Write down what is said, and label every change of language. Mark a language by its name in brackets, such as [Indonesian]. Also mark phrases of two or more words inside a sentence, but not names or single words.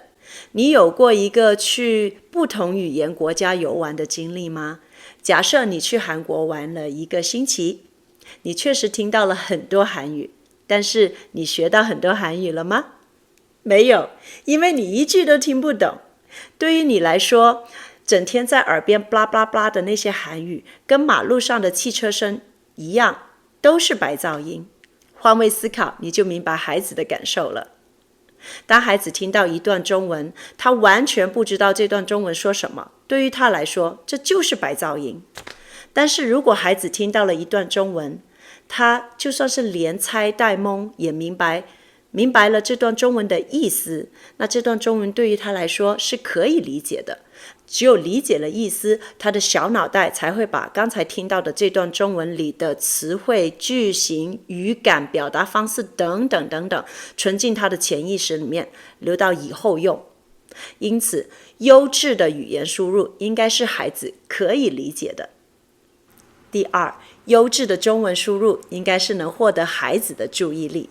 [Chinese] 你有過一個去不同語言國家遊玩的經歷嗎？假設你去韓國玩了1個星期，你確實聽到了很多韓語，但是你學到很多韓語了嗎？沒有，因為你一句都聽不懂。對於你來說，整天在耳邊 blah blah blah 的那些韓語，跟馬路上的汽車聲一樣，都是白噪音。換位思考，你就明白孩子的感受了。當孩子聽到一段中文，他完全不知道這段中文說什麼，對於他來說，這就是白噪音。但是如果孩子聽到了一段中文，他就算是連猜帶蒙，也明白了這段中文的意思，那這段中文對於他來說是可以理解的。只有理解了意思，他的小腦袋才會把剛才聽到的這段中文裡的詞彙、句型、語感、表達方式等等等等，存進他的潛意識裡面，留到以後用。因此，優質的語言輸入應該是孩子可以理解的。第二，優質的中文輸入應該是能獲得孩子的注意力。